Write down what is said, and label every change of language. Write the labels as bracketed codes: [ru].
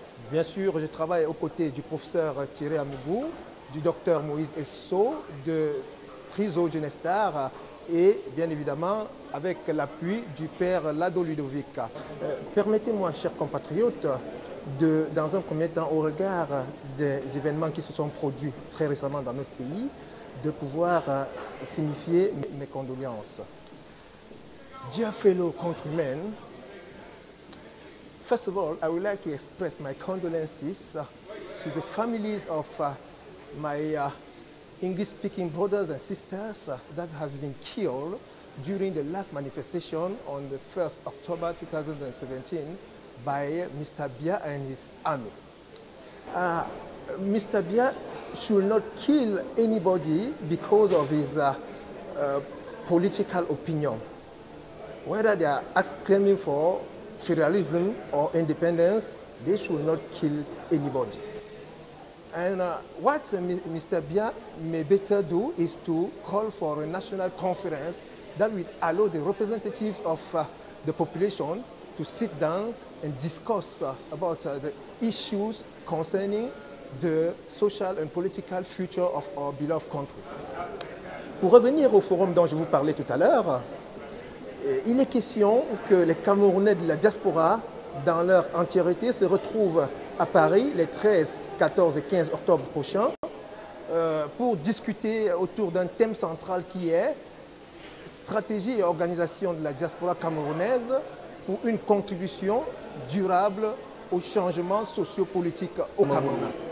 [fr] Bien sûr, je travaille aux côtés du professeur Thierry Amougou, du docteur Moïse Esso, de Priso Genestar et bien évidemment avec l'appui du père Lado Ludovic. Permettez-moi, chers compatriotes, dans un premier temps, au regard des événements qui se sont produits très récemment dans notre pays, de pouvoir signifier mes condoléances. [en] Dear fellow countrymen, first of all, I would like to express my condolences to the families of my English-speaking brothers and sisters that have been killed during the last manifestation on the 1st October 2017 by Mr. Biya and his army. Mr. Biya should not kill anybody because of his political opinion. Whether they are claiming for federalism or independence, they should not kill anybody. And what Mr. Biya may better do is to call for a national conference that will allow the representatives of the population to sit down and discuss about the issues concerning the social and political future of our beloved country. [fr] Pour revenir au forum dont je vous parlais tout à l'heure, il est question que les Camerounais de la diaspora, dans leur entièreté, se retrouvent à Paris les 13, 14 et 15 octobre prochains pour discuter autour d'un thème central qui est stratégie et organisation de la diaspora camerounaise pour une contribution durable au changement sociopolitique au Cameroun.